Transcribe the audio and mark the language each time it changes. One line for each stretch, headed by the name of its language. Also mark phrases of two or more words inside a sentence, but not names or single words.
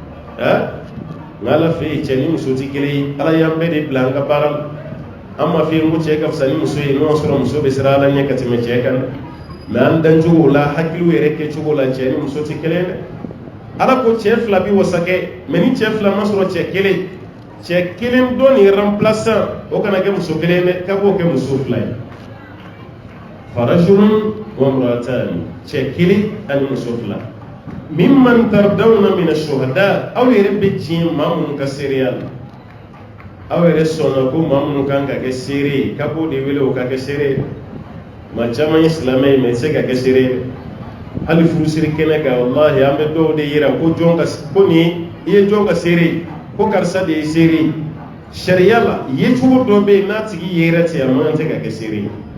Bambara: nka ala fɛ yen cɛ ni muso tɛ kelen ye ala y'an bɛɛ de bila an ka baara la an ma fɛ yen ko cɛ ka fisa ni muso ye n'o y'a sɔrɔ muso bɛ siran ala ɲɛ ka tɛmɛ cɛ kan mɛ an dancogo la hakiliw yɛrɛ kɛcogo la cɛ ni muso tɛ kelen ye dɛ ala ko cɛ fila bɛ wasa kɛ mɛ ni cɛ fila ma sɔrɔ cɛ kelen dɔ nin remplaçant o kana kɛ muso kelen dɛ k'a b'o kɛ muso fila ye
Arabic: فرجل وامرأتان
Bambara: cɛ kelen ani muso fila
Arabic: ممن ترضون من الشهداء
Bambara: aw yɛrɛ bɛ diɲɛ maa minnu ka seereya la aw yɛrɛ sɔnna ko maa minnu kan ka kɛ seere ye k'a b'o de wele o ka kɛ seere ye maa caman ye silamɛ ye mɛ i tɛ se ka kɛ seere ye hali furusiri kɛnɛ kan wallahi an bɛ dɔw de yira ko nin i ye jɔn ka seere ye ko karisa de ye seere ye sariya la yecogo dɔ bɛ yen n'a tigi yera ten a man tɛ ka kɛ seere ye